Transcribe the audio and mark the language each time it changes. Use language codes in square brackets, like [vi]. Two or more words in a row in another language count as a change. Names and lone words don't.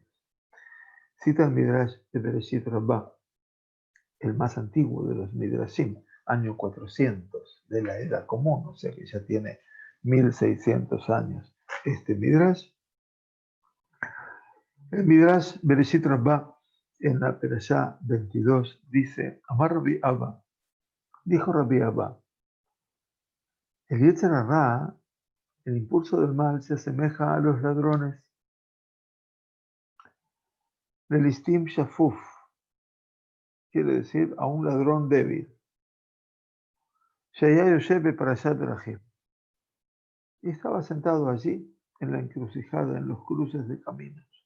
[es] Cita el Midrash de Bereshit Rabbah, el más antiguo de los Midrashim, año 400 de la era común, o sea que ya tiene 1600 años. Este Midrash, el Midrash Bereshit Rabbah, en la Perashá 22, dice, [he] אמר רבי אבא, [es] dijo Rabbi Abba, el [he] יצר הרע, [es] el impulso del mal, se asemeja a los ladrones. Del [he] לסטים שפוף, [es] quiere decir a un ladrón débil. [he] שהיה יושב בפרשת דרכים. [es] Y estaba sentado allí, en la encrucijada, en los cruces de caminos.